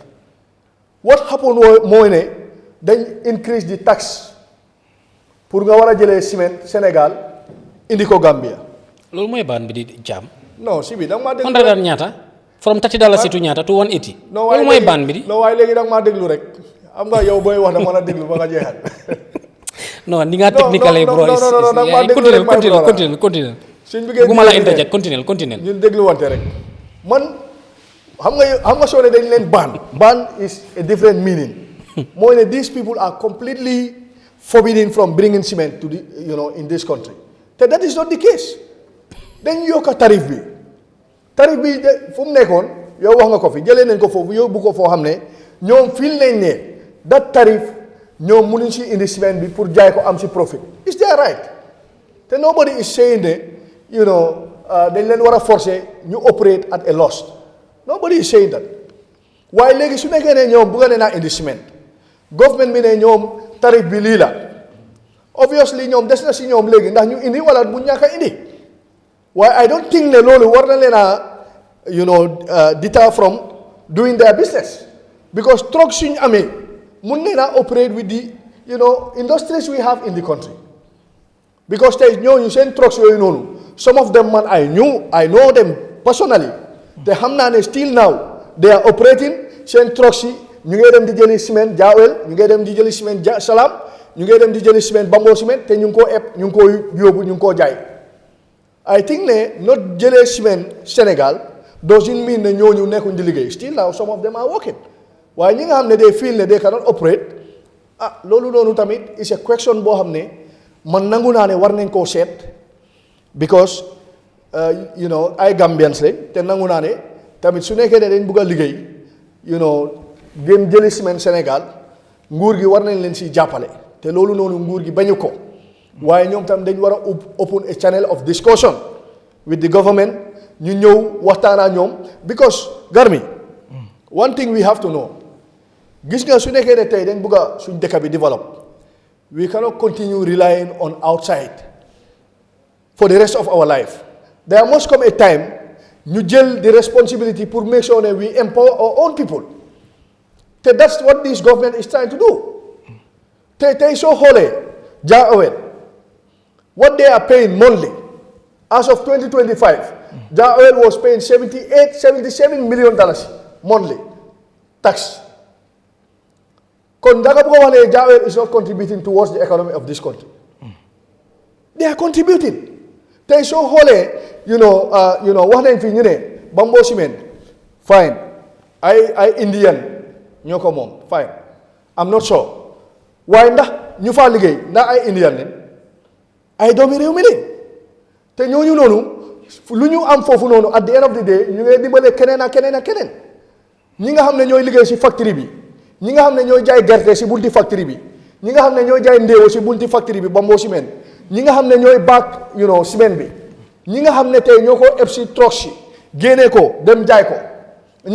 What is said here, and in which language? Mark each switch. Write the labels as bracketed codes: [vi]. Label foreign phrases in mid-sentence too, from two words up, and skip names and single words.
[en] What happened [wo] mooy ne dañ [en] increase the tax [wo] pour nga war a jëlee ciment Sénégal indi ko Gambia. loolu mooy baan bi di jaam. non si bi da nga maa déglu $100 ñaata. [en] from $30 to [wo] ñaata to 180. loolu mooy baan bi di. non waaye léegi da nga maa déglu rek am nga yow booy wax dama la déglu ba nga jeexal. non ni nga [en] technical bro. [wo] continue. suñ bëggee bu ma la [en] interject continue. [wo] ñun déglu wante rek man xam nga soo ne dañ leen ban [en] is a different meaning. [wo] mooy ne [en] these people are completely forbidden from bringing cement to the in this country te that is not the case. [wo] dañ yokk tarif bi fu mu nekkoon yow wax nga ko fi jëlee nañ ko foofu yóbbu ko foo xam ne ñoom fil nañ ne that tarif ñoom mënuñ si indi ciment bi pour jaay ko am si profit [en] is their right [wo] te [en] nobody is saying [wo] ne dañ leen war a forcer ñu [en] operate at a loss nobody is saying that [wo] waaye léegi su nekkee ne ñoom bëgg naa indi ciment government bi ne ñoom tarif bi lii la obviously ñoom des na si ñoom léegi ndax ñu indi wala bu ñàkk a indi waaye [en] I don't think [wo] ne loolu war na leen [en] a deter from doing their business because truck [wo] suñu amee mun nee naa [en] operate with the industries we have in the country because [wo] tey ñooñu seen [en] trucks [wo] yooyu noonu [en] some of them man I know them personally [wo] te xam naa ne [en] still now they are operating [wo] seen trucks yi ñu ngi dem di jëli ciment Jah Oil ñu ngi dem di jëli ciment Salam ñu ngi dem di jëli ciment Bamboo ciment te ñu ngi koo eb ñu ngi koo yóbbu ñu ngi koo jaay [en] I think [wo] ne not jëlee ciment Sénégal [en] doesn't mean [wo] ne ñooñu nekkuñ di liggéey [en] still now some of them are working [wo] waaye ñi nga xam ne [en] they feel [wo] ne [en] they cannot operate [wo] loolu noonu tamit [en] is a question [wo] boo xam ne man nangu naa ne war nañ koo seet because ay Gambians lañ te nangu naa ne tamit su nekkee ne dañ bugg a liggéey gën jëli ciment Sénégal nguur gi war nañ leen si jàppale te loolu noonu nguur gi bañu ko waaye ñoom tam dañ war a [en] open a channel of discussion with the government [wo] ñu ñëw waxtaan ak ñoom because Garmi [en] one thing we have to know [wo] gis nga su nekkee ne tey dañ bugg a suñ dëkk bi develop [en] we cannot continue relying on outside for the rest of our life there must come a time [wo] ñu jël [en] the responsibility pour make sure that we empower our own people te that's what this government is trying to do [wo] tey soo xoolee [en] Jah Oil what they are paying monthly as of 2025 Jah Oil was paying $77 million monthly tax [wo] kon da nga bëgg a wax ne [en] Jah Oil is not contributing towards the economy of this country they are contributing [wo] tey soo xoolee wax nañ fi ñu ne Bamboo cement fine ay Indian ñoo ko moom fine [en] I'm not sure [wo] waaye ndax ñu faa liggéey ndax ay Indian lañ ay doomi réew mi lañ te ñooñu noonu lu ñu am foofu noonu [en] at the end of the day [wo] ñu ngi dimbale keneen ak keneen ak keneen ñi nga xam ne ñooy liggéey si factory bi ñi nga xam ne ñooy jaay gerte si bunti factory bi ñi nga xam ne ñooy jaay ndéewo si bunti factory bi Bamboo ciment ñi nga xam ne ñooy baak ciment bi ñi nga xam ne tey ñoo ko eb si truck si génnee ko dem jaay ko ñi